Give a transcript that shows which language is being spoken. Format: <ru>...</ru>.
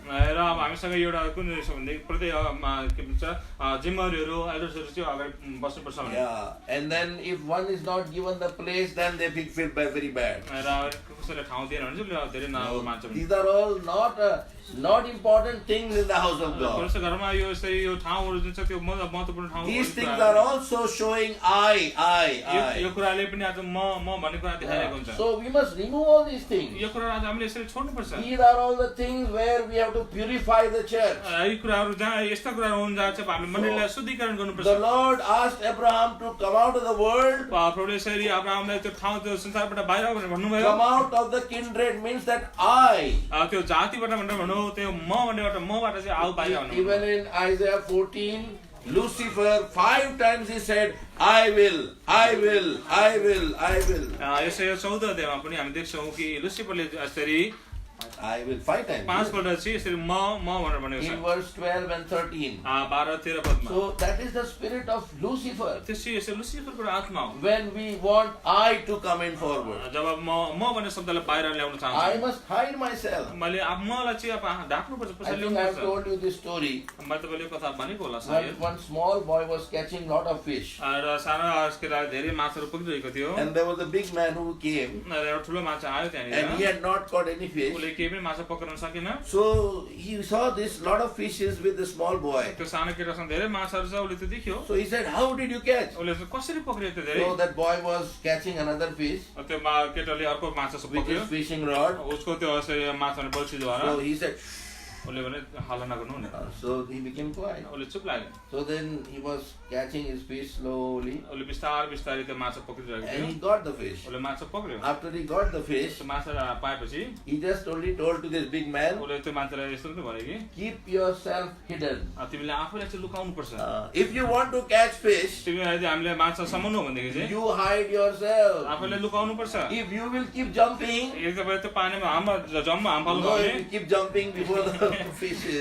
<ne>र अब हामीसँग एउटा कुन रहेछ भने प्रत्येक के भन्छ जिम्मेवारीहरू एल्डर्सहरू चाहिँ अगाडि बस्नुपर्छ भने।</ne> <en>Yeah, and then if one is not given the place, then they feel very bad.</en> <ne>र कसैले ठाउँ दिएन भने चाहिँ धेरै नराम्रो मान्छ।</ne> <en>These are all not important things in the house of God.</en> <ne>परमेश्वर घरमा यो यसरी यो ठाउँहरू जुन छ त्यो महत्त्वपूर्ण ठाउँ।</ne> <en>These things are also showing I.</en> <ne>यो कुराले पनि आज म भन्ने कुरा देखाइरहेको हुन्छ।</ne> <en>So we must remove all these things.</en> <ne>यो कुराहरू आज हामीले यसरी छोड्नुपर्छ।</ne> <en>These are all the things where we have to purify the church.</en> <ne>यी कुराहरू जहाँ यस्ता कुराहरू हुन् जहाँ चाहिँ हामीले मण्डलीलाई शुद्धिकरण गर्नुपर्छ।</ne> <en>The Lord asked Abraham to come out of the world.</en> <ne>प्रभुले यसरी अब्राहमलाई त्यो ठाउँ त्यो संसारबाट बाहिर भनेर भन्नुभयो।</ne> <en>Come out of the kindred means that I.</en> <ne>त्यो जातिबाट भनेर भनौँ, त्यो म भन्नेबाट मबाट चाहिँ आऊ बाहिर भन्नु।</ne> <en>Even in Isaiah 14, Lucifer 5 times he said, I will, I will, I will, I will.</en> <ne>यसै 14 अध्यायमा पनि हामी देख्छौँ कि लुसिफरले यसरी</ne> <en>I will 5 times.</en> <ne>5 पल्ट चाहिँ यसरी म भनेर भनेको छ।</ne> <en>In verse 12 and 13.</en> <ne>12-13 पदमा।</ne> <en>So that is the spirit of Lucifer.</en> <ne>त्यसै यसै लुसिफरको आत्मा हो।</ne> <en>When we want I to come in forward,</en> <ne>जब म भन्ने शब्दलाई बाहिर ल्याउन चाहन्छु,</ne> <en>I must hide myself.</en> <ne>मैले मलाई चाहिँ अब ढाक्नुपर्छ,</ne> <en>I</en> <ne>पछि</ne> <en>think I have</en> <ne>ल्याउनुपर्छ।</ne> <en>told you this story.</en> <ne>मैले तपाईँले कथा भनेको होला</ne> <en>When</en> <ne>सायद।</ne> <en>one small boy was catching lot of fish,</en> <ne>र सानो केटा धेरै माछाहरू पक्रिरहेको थियो।</ne> <en>and there was a big man who came,</en> <ne>एउटा ठुलो माछा आयो</ne> <en>and he</en> <ne>त्यहाँनिर।</ne> <en>had not caught any fish.</en> <ne>उसले केही पनि माछा पक्रिन सकेन।</ne> <en>So he saw this lot of fishes with the small boy.</en> <ne>त्यो सानो केटासँग धेरै माछाहरू छ, उसले त्यो देख्यो।</ne> <en>So he said, how did you catch?</en> <ne>उसले कसरी पक्रियो त्यो धेरै?</ne> <en>So that boy was catching another fish,</en> <ne>त्यो केटाले अर्को माछा सब</ne> <en>which</en> <ne>पक्रियो।</ne> <en>is fishing rod.</en> <ne>उसको त्यो यसरी माछाले बल्छीद्वारा</ne> <en>So he said,</en> <ne>उसले भने हल्ला नगर्नु भने।</ne> <en>so he became quiet.</en> <ne>उसले चुप लाग्यो।</ne> <en>So then he was catching his fish slowly,</en> <ne>उसले बिस्तारै बिस्तारै त्यो माछा पक्रिरहेको</ne> <en>and</en> <ne>थियो।</ne> <en>he got the fish.</en> <ne>उसले माछा पक्रियो।</ne> <en>After he got the fish,</en> <ne>त्यो माछा पाएपछि</ne> <en>he just only told to this big man,</en> <ne>उसले त्यो मान्छेलाई यस्तो पनि भन्यो कि</ne> <en>keep yourself hidden.</en> <ne>तिमीले आफूलाई चाहिँ लुकाउनु पर्छ।</ne> <en>If you want to catch fish,</en> <ne>तिमीलाई यदि हामीले माछा समाउनु हो भनेदेखि चाहिँ</ne> <en>you hide yourself.</en> <ne>आफूलाई लुकाउनु पर्छ।</ne> <en>If you will keep jumping,</en> <ne>यदि तपाईँ त्यो पानीमा जम्मा हाम फाल्नु</ne> <en>no,</en> <ne>भयो</ne> <en>if</en> <ne>भने</ne> <en>you keep jumping before the fishes,</en>